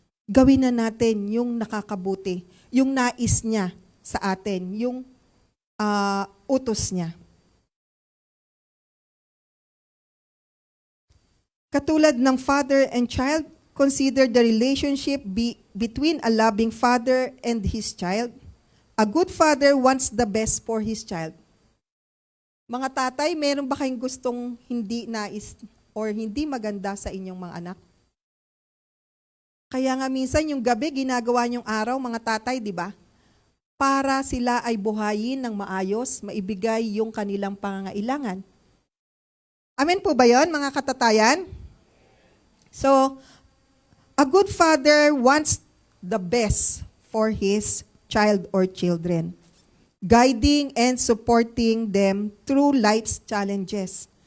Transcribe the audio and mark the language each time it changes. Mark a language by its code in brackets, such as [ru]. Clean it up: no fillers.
[tl] Gawin na natin yung nakakabuti, yung nais niya sa atin, yung utos niya. Katulad ng [en] father and child, consider the relationship between a loving father and his child. A good father wants the best for his child. [tl] Mga tatay, meron ba kayong gustong hindi nais or hindi maganda sa inyong mga anak? Kaya nga minsan yung gabi, ginagawa niyong araw, mga tatay, di ba? Para sila ay buhayin ng maayos, maibigay yung kanilang pangangailangan. Amen po ba yun, mga katatayan? [en] So, a good father wants the best for his child or children, guiding and supporting them through life's challenges.